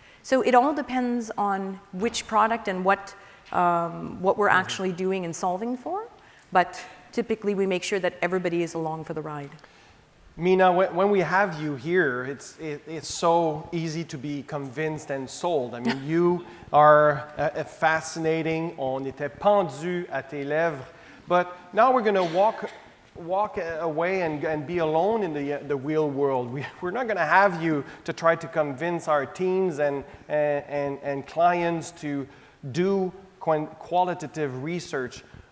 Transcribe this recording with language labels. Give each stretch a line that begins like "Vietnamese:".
English: So it all depends on which product and what we're actually doing and solving for. But typically, we make sure that everybody is along for the ride. Meena, when we have you here, it's so easy to be convinced and sold. I mean, you are fascinating.
French: On était pendu à tes lèvres.
English: But now we're going to walk away and be alone in the real world. We're not going to have you to try to convince our teams and clients to do qualitative research.